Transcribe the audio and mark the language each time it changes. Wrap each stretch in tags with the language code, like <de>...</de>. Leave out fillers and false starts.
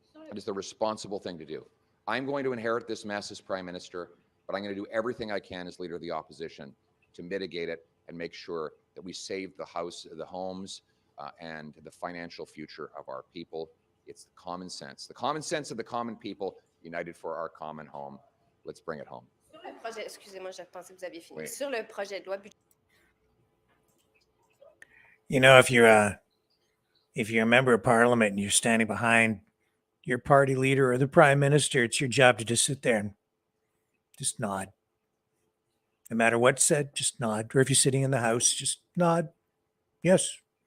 <en>It is the responsible thing to do. I'm going to inherit this mess as Prime Minister, but I'm going to do everything I can as Leader of the Opposition to mitigate it and make sure that we save the homes, and the financial future of our people. It's the common sense of the common people united for our common home. Let's bring it home.</en> <fr>Sur le projet, excusez-moi, je pensais que vous aviez fini. Oui. Sur le projet de loi budgétaire.</fr> <en>You know, if you're a member of Parliament and you're standing behind your party leader or the Prime Minister, it's your job to just sit there and just nod. No matter what's said, just nod. Or if you're sitting in the House, just nod. Yes.</en>